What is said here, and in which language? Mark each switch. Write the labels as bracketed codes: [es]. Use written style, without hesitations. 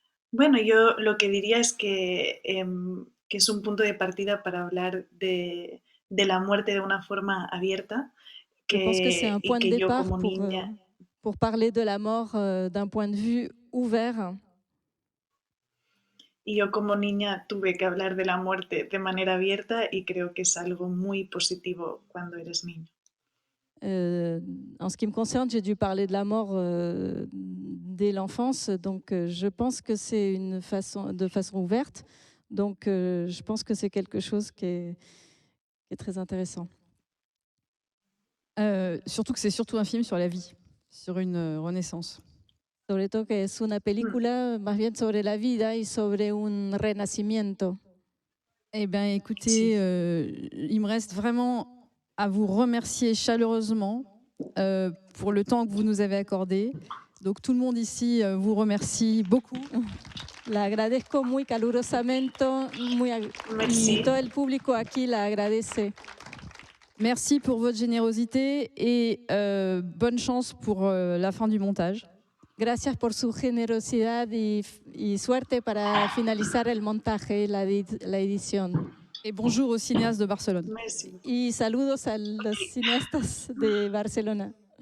[es] Bueno, yo lo que diría es que es un punto de partida para hablar de la muerte de una forma abierta. [fr] Je pense que c'est un point de départ [es] como niña, [fr] pour parler de la mort d'un point de vue ouvert. [es] y yo como niña tuve que hablar de la muerte de manera abierta y creo que es algo muy positivo cuando eres niño. [fr] En ce qui me concerne, j'ai dû parler de la mort dès l'enfance, donc je pense que c'est de façon ouverte. Donc je pense que c'est quelque chose qui est très intéressant. Surtout que c'est surtout un film sur la vie, sur une renaissance. [es] Sobre todo que es una película más bien sobre la vida y sobre un renacimiento. [fr] Eh bien, écoutez, il me reste vraiment à vous remercier chaleureusement pour le temps que vous nous avez accordé. Donc tout le monde ici vous remercie beaucoup. [es] La agradezco muy calurosamente, y todo el público aquí la agradece. [fr] Merci pour votre générosité et bonne chance pour la fin du montage. [es] Gracias por su generosidad y suerte para finalizar el montaje y la edición. [fr] Et bonjour aux cinéastes de Barcelone. Merci. [es] Y saludos a los cineastas de Barcelona.